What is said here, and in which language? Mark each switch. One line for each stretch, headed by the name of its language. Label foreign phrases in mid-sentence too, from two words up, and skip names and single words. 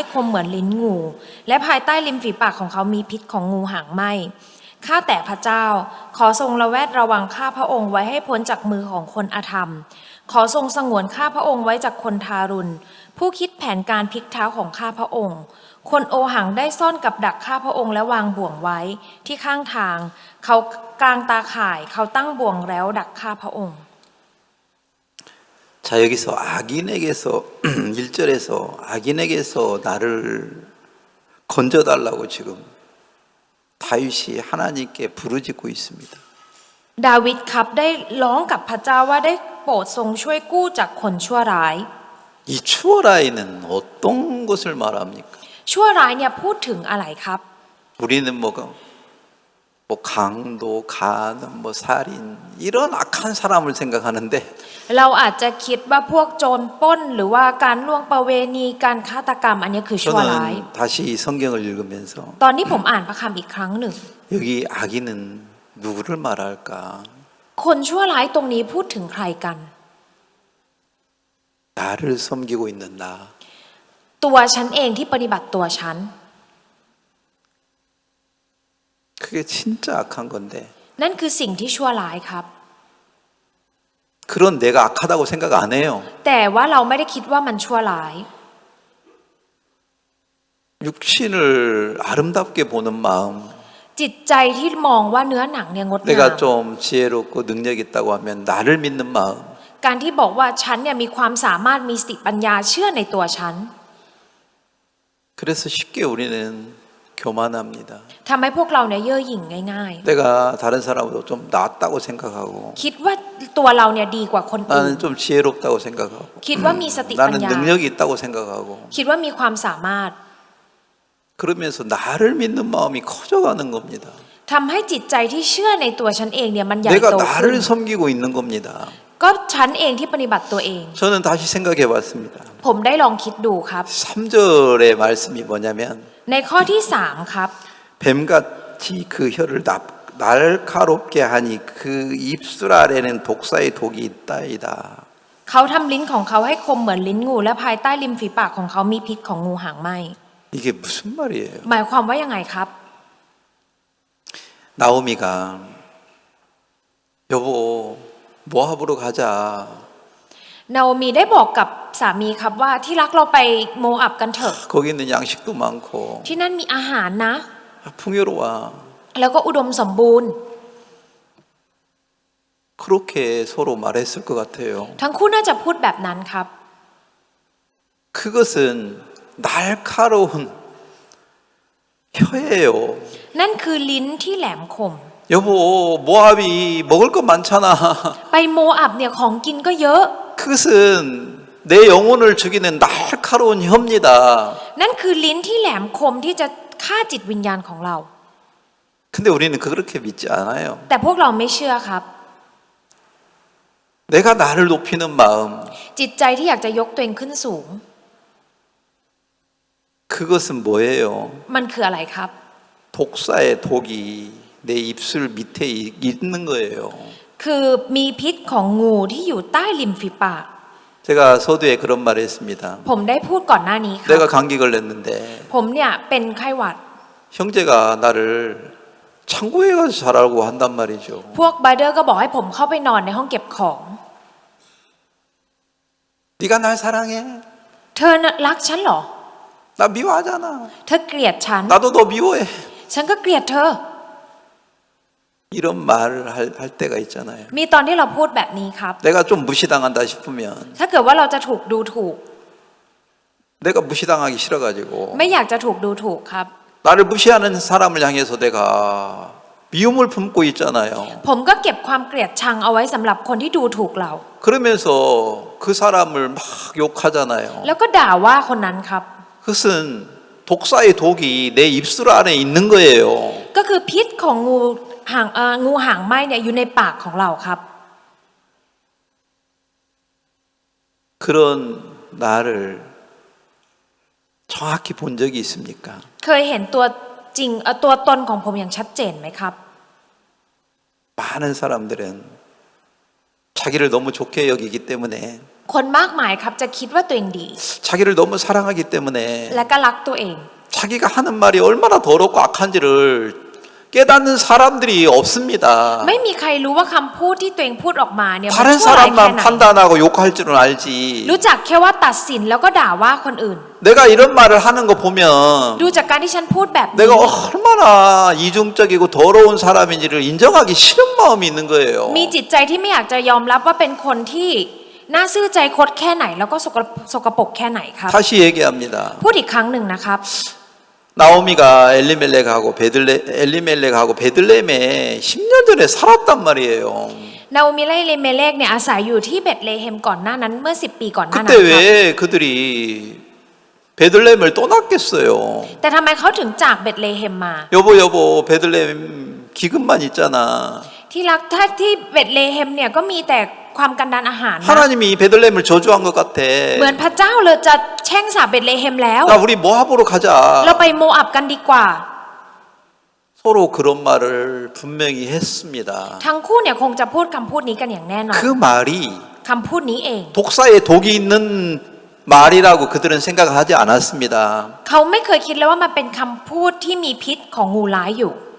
Thai: คมเหมือนลิ้นงูและภายใต้ริมฝีปากของเขามีพิษของงูหางไหมข้าแต่พระเจ้าขอทรงระแวดระวังข้าพระองค์ไว้ให้พ้นจากมือของคนอธรรมขอทรงสงวนข้าพระองค์ไว้จากคนทารุณผู้คิดแผนการพลิกเท้าของข้าพระองค์คนโอหังได้ซ่อนกับดักข้าพระองค์และวางบ่วงไว้ที่ข้างทางเขากลางตาข่ายเขาตั้งบ่วงแล้วดักข้าพระองค์
Korean: 자, 여기서 악인에게서 1절에서 악인에게서 나를 건져달라고 지금 다윗이 하나님께 부르짖고 있습니다.
Thai: ดาวิดครับได้ร้องกับพระเจ้าว่าได้โปรดทรงช่วยกู้จากคนชั่วร้าย
Korean: 이 추월아이는 어떤 것을 말합니까?
Thai: ชั่วร้ายเนี่ยพูดถึงอะไรครับ
Korean: 우리는 뭐 강도, 가늠, 뭐 살인 이런 악한 사람을 생각하는데
Thai: เราอาจจะคิดว่าพวกโจรปล้นหรือว่าการล่วงประเวณีการฆาตกรรมอันนี้คือชั่วร้าย
Korean: 저는 다시 이 성경을 읽으면서
Thai: ตอนนี้ผมอ่านพระคัมภีร์อีกครั้งหนึ่ง
Korean: 여기 악인은 누구를 말할까?
Thai: คนชั่วร้ายตรงนี้พูดถึงใครกัน
Korean: 나를 섬기고 있는 나.
Thai: ตัวฉันเองที่ปฏิบัติตัวฉัน
Korean: 그게 진짜 악한 건데
Thai: นั่นคือสิ่งที่ชั่วร้ายครับ
Korean: 그런 내가 악하다고 생각 안 해요.
Thai: แต่ว่าเราไม่ได้คิดว่ามันชั่วร้าย
Korean: 육신을 아름답게 보는 마음
Thai: จิตใจที่มองว่าเนื้อหนังเนี่ยงดงาม
Korean: 내가 좀 지혜롭고 능력 있다고 하면 나를 믿는 마음
Thai: การที่บอกว่าฉันเนี่ยมีความสามารถมีสติปัญญาเชื่อในตัวฉัน
Korean: 그래서 쉽게 우리는 교만합니다.
Thai: ทำให้พวกเราเนี่ยเย่อหยิ่งง่าย
Korean: 내가 다른 사람보다 좀 낫다고 생각하고
Thai: ๆ คิดว่าตัวเราเนี่ยดีกว่าคนอื่น
Korean: 나는 좀 지혜롭다고 생각하고
Thai: คิดว่ามีสติปัญ
Korean: 나는
Thai: ญา
Korean: 능력이 있다고 생각하고
Thai: คิดว่ามีความสามารถ
Korean: 그러면서 나를 믿는 마음이 커져가는 겁니다.
Thai: ทำให้จิตใจที่เชื่อในตัวฉันเองเนี่ยมันใหญ่
Korean: 내가
Thai: โตขึ้น
Korean: 나를 섬기고 있는 겁니다.
Thai: ก็ฉันเองที่ปฏิบัติตัวเอง
Korean: 저는 다시 생각해 봤습니다.
Thai: ผมได้ลองคิดดูครับ
Korean: 3절의 말씀이 뭐냐면
Thai: ในข้อที่3ครับ
Korean: 뱀같이 그 혀를 날카롭게 하니 그 입술 아래는 독사의 독이 있다이다.
Thai: เขาทำลิ้นของเขาให้คมเหมือนลิ้นงูและภายใต้ริมฝีปากของเขามีพิษของงูหางไหม
Korean: 이게 무슨 말이에요?
Thai: หมายความว่ายังไงครับ
Korean: 나오미가 여보 모압으로 가자.
Thai: นาโอมีได้บอกกับสามีครับว่าที่รักเราไปโมอับกันเถอะ
Korean: 거기 있는 양식도 많고
Thai: ที่นั่นมีอาหารนะ
Korean: 풍요로워.
Thai: แล้วก็อุดมสมบูรณ์
Korean: 그렇게 서로 말했을 것 같아요.
Thai: ทั้งคู่น่าจะพูดแบบนั้นครับ
Korean: 그것은 날카로운 혀예요.
Thai: นั่นคือลิ้นที่แหลมคม
Korean: 여보 모압이 먹을 것 많잖아.
Thai: ไปโมอับเนี่ยของกินก็เยอะ
Korean: 그것은 내 영혼을 죽이는 날카로운 혀입니다.
Thai: นั่นคือลิ้นที่แหลมคมที่จะฆ่าจิตวิญญาณของเรา
Korean: 근데 우리는 그렇게 믿지 않아요.
Thai: แต่พวกเราไม่เชื่อครับ
Korean: 내가 나를 높이는 마음
Thai: จิตใจที่อยากจะยกตัวเองขึ้นสูง
Korean: 그것은 뭐예요?
Thai: มันคืออะไรครับ
Korean: 독사의 독이 내 입술 밑에 있는 거예요.
Thai: คือมีพิษของงูที่อยู่ใต้ริมฝีปาก
Korean: 제가 서두에 그런 말을 했습니다.
Thai: ผมได้พูดก่อนหน้านี้ครับ
Korean: 내가 감기 걸렸는데
Thai: ผมเนี่ยเป็นไข้หวัด
Korean: 형제가 나를 창고에 가서 자라고 한단 말이죠.
Thai: พวกบาเดอร์ก็บอกให้ผมเข้าไปนอนในห้องเก็บของ
Korean: 네가 날 사랑해?
Thai: เธอน่ะรักฉันเหรอ
Korean: 나 미워하잖아.
Thai: เธอเกลียดฉัน
Korean: 나도 너 미워해.
Thai: ฉันก็เกลียดเธอ
Korean: 이런 말을 할 때가 있잖아요.
Thai: มีตอนที่เราพูดแบบนี้ครับ
Korean: 내가 좀 무시당한다 싶으면
Thai: ถ้าเกิดว่าเราจะถูกดูถูก
Korean: 내가 무시당하기 싫어가지고
Thai: ไม่อยากจะถูกดูถูกครับ
Korean: 나를 무시하는 사람을 향해서 내가 미움을 품고 있잖아요.
Thai: ผมก็เก็บความเกลียดชังเอาไว้สำหรับคนที่ดูถูกเรา
Korean: 그러면서 그 사람을 막 욕하잖아요.
Thai: แล้วก็ด่าว่าคนนั้นครับ
Korean: 그것은 독사의 독이 내 입술 안에 있는 거예요.
Thai: ก็คือพิษของงูหางไหม้เนี่ยอยู่ในปากของเราครับ
Korean: 그런 나를 정확히 본 적이 있습니까?
Thai: เคยเห็นตัวจริงตัวตนของผมอย่างชัดเจนไหมครับ
Korean: 많은 사람들은 자기를 너무 좋게 여기기 때문에
Thai: คนมากมายครับจะคิดว่าตัวเองดี
Korean: 자기를 너무 사랑하기 때문에
Thai: และก็รักตัวเอง
Korean: 자기가 하는 말이 얼마나 더럽고 악한지를 깨닫는 사람들이 없습니다.
Thai: ไม่มีใครรู้ว่าคำพูดที่ตัวเองพูดออกมาเนี่ยมัน
Korean: 다른
Thai: ชั่วร้ายแค่
Korean: 사람만
Thai: ไหน
Korean: 판단하고 욕할 줄은 알지.
Thai: รู้จักแค่ว่าตัดสินแล้วก็ด่าว่าคนอื่น
Korean: 내가 이런 말을 하는 거 보면
Thai: ดูจากการที่ฉันพูดแบบนี้
Korean: 내가 얼마나 이중적이고 더러운 사람인지를 인정하기 싫은 마음이 있는 거예요.
Thai: มีจิตใจที่ไม่อยากจะยอมรับว่าเป็นคนที่น่าซื่อใจคดแค่ไหนแล้วก็สกปรกแค่ไหนครับ
Korean: 다시 얘기합니다.
Thai: พูดอีกครั้งหนึ่งนะครับ
Korean: 나오미가 엘리멜렉하고 베들레헴에 10년 전에 살았단 말이에요.
Thai: นาโอมิและเลเมเลกเนี่ยอาศัยอยู่ที่เบธเลเฮมก่อนหน้านั้นเมื่อ10 ปีก่อนหน้านั้น
Korean: 그때
Thai: ครับ
Korean: 왜 그들이 베들레헴을 떠났겠어요?
Thai: แต่ทำไมเขาถึงจากเบธเลเฮมมา
Korean: 여보 베들레헴 기근만 있잖아.
Thai: ที่รักถ้าที่เบธเลเฮมเนี่ยก็มีแต่ความกันดารอาหารนะ
Korean: 하나님이 베들레헴을 저주한 것 같아.
Thai: เหมือนพระเจ้าเลยจะแช่งสาปเบธเลเฮมแล้ว
Korean: 야 우리 모압으로 가자.
Thai: เราไปโมอับกันดีกว่า
Korean: 서로 그런 말을 분명히 했습니다.
Thai: ทั้งคู่เนี่ยคงจะพูดคำพูดนี้กันอย่างแน่นอน
Korean: 그 말이
Thai: คำพูดนี้เอง
Korean: 독사의 독이 있는 말이라고 그들은 생각하지 않았습니다.
Thai: เขาไม่เคยคิดเลยว่ามันเป็นคำพูดที่มีพิษของงูร้ายอยู่